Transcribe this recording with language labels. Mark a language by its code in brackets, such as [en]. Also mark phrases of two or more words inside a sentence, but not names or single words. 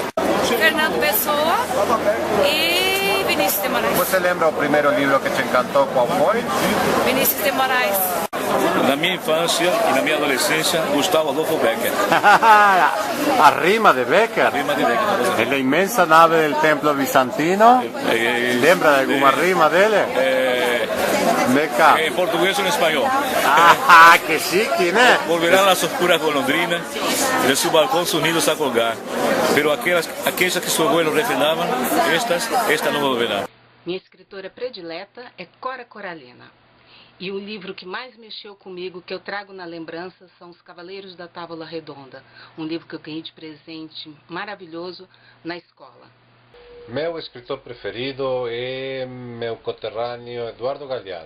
[pt] Fernando Pessoa e Vinícius de Moraes. Você lembra o primeiro livro que te encantou, qual foi? Vinícius de Moraes. Na minha infância e na minha adolescência, Gustavo Adolfo Becker. A rima de Becker? A rima de Becker. [es] En la inmensa nave del templo bizantino. [pt] Lembra de alguma rima dele? Beca. [es] En portugués o en español. [pt] Ah, que chique, né? [es] Volverán las oscuras golondrinas de su balcón sus nidos a colgar. Pero aquellas que su abuelo refrenaban, esta não volverá. [pt] Minha escritora predileta é Cora Coralina. E o livro que mais mexeu comigo, que eu trago na lembrança, são Os Cavaleiros da Távola Redonda. Um livro que eu ganhei de presente maravilhoso na escola. Meu escritor preferido é meu conterrâneo Eduardo Galeano.